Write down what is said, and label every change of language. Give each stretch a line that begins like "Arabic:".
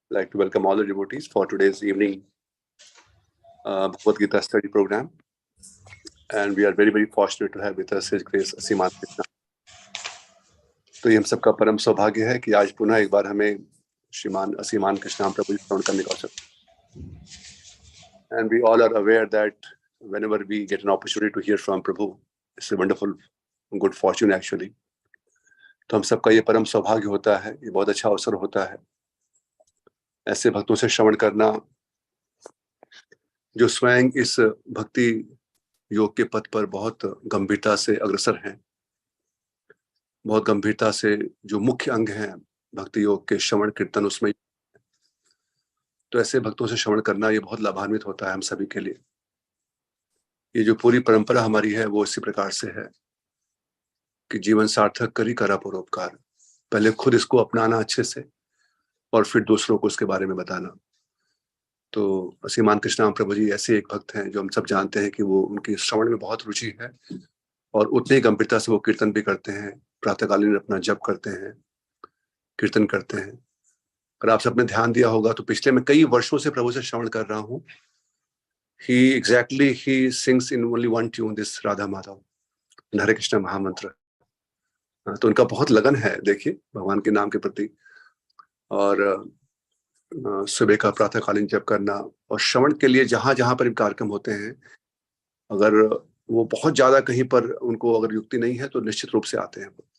English: Like to welcome all the devotees for today's evening Bhagavad Gita study programme and we are very fortunate to have with us his grace Asimananda.
Hindi: तो ये हम सबका परम सौभाग्य है कि आज पुनः एक बार हमें श्रीमान असीमान कृष्ण प्रभु श्रवण करने का अवसर।
English: And we all are aware that whenever we get an opportunity to hear from Prabhu, it's a wonderful good fortune actually.
Hindi: तो हम सबका ये परम सौभाग्य होता है, ये बहुत अच्छा अवसर होता है ऐसे भक्तों से श्रवण करना जो स्वयं इस भक्ति योग के पथ पर बहुत गंभीरता से अग्रसर हैं, बहुत गंभीरता से जो मुख्य अंग हैं भक्ति योग के श्रवण कीर्तन उसमें, तो ऐसे भक्तों से श्रवण करना ये बहुत लाभान्वित होता है हम सभी के लिए। ये जो पूरी परंपरा हमारी है वो इसी प्रकार से है कि जीवन सार्थक कर ही करा परोपकार। पहले खुद इसको अपनाना अच्छे से और फिर दूसरों को इसके बारे में बताना। तो असीमान कृष्ण प्रभु जी ऐसे एक भक्त हैं जो हम सब जानते हैं कि वो उनकी श्रवण में बहुत रुचि है और उतनी ही गंभीरता से वो कीर्तन भी करते हैं, प्रातःकालीन अपना जप करते हैं, कीर्तन करते हैं। और आप सबने ध्यान दिया होगा तो पिछले मैं कई वर्षों से प्रभु से श्रवण कर रहा हूँ।
English: he sings in only one tune, this Radha Madhav Hare Krishna महामंत्र।
Hindi: तो उनका बहुत लगन है देखिए भगवान के नाम के प्रति, और सुबह का प्रातःकालीन जप करना और श्रवण के लिए जहां जहां पर कार्यक्रम होते हैं, अगर वो बहुत ज्यादा कहीं पर उनको अगर युक्ति नहीं है तो निश्चित रूप से आते हैं।